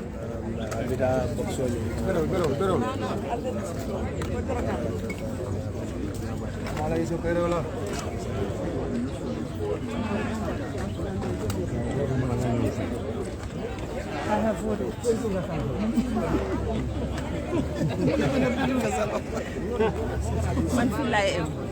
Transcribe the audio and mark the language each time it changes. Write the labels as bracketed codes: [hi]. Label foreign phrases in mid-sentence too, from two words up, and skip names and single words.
[en] I have voted. [wo] Man fi lay em.